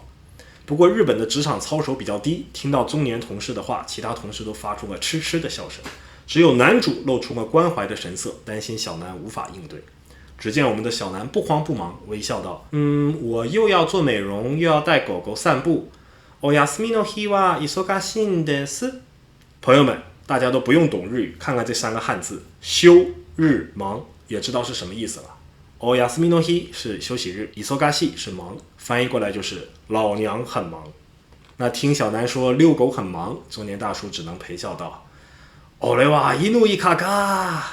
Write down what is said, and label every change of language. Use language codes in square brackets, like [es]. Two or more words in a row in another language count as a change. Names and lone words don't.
[zh] 不过日本的职场操守比较低，听到中年同事的话，其他同事都发出了嗤嗤的笑声，只有男主露出了关怀的神色，担心小南无法应对。只见我们的小南不慌不忙，微笑道：我又要做美容，又要带狗狗散步。 [ja] お休みの日は忙しいんです。 [zh] 朋友们，大家都不用懂日语，看看这3个汉字，休日忙，也知道是什么意思了。 [ja] お休みの日 [zh] 是休息日，忙し是忙，翻译过来就是老娘很忙。那听小南说遛狗很忙，中年大叔只能陪笑道： [ja] 俺は犬一卡卡。